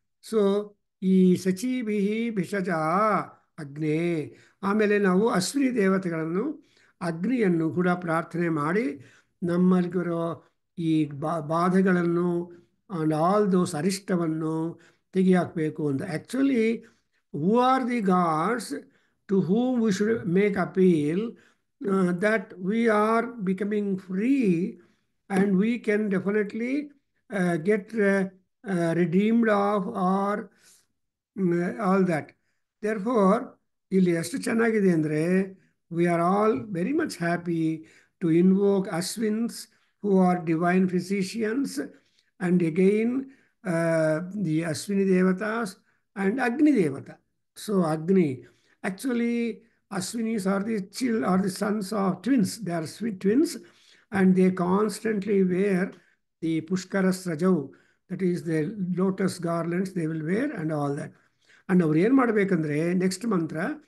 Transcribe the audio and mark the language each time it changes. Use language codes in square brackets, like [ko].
[sa] So ಈ ಶಚೀಭಿ ಭಿಷಜ ಅಗ್ನೇ. [kn] ಆಮೇಲೆ ನಾವು ಅಶ್ವಿನಿ ದೇವತೆಗಳನ್ನು, ಅಗ್ನಿಯನ್ನು ಕೂಡ ಪ್ರಾರ್ಥನೆ ಮಾಡಿ ನಮ್ಮಲ್ಲಿರೋ ಈ ಬಾಧೆಗಳನ್ನು [en] and all those [kn] ಅರಿಷ್ಟವನ್ನು ತೆಗೆಯಾಕಬೇಕು ಅಂತ. [en] Actually who are the gods to whom we should make appeal that we are becoming free and we can definitely get redeemed of or all that. Therefore, [kn] ಇಲ್ಲಿ ಎಷ್ಟು ಚೆನ್ನಾಗಿದೆ ಅಂದರೆ, [en] we are all very much happy to invoke Ashwins who are divine physicians, and again the Ashwini Devatas and Agni Devata. So Agni, actually Ashwinis are the sons of twins. They are sweet twins, and they constantly wear the Pushkaras Rajau, that is the lotus garlands they will wear and all that. [kn] And ಅವ್ರು ಏನು ಮಾಡಬೇಕಂದ್ರೆ next ಮಂತ್ರ.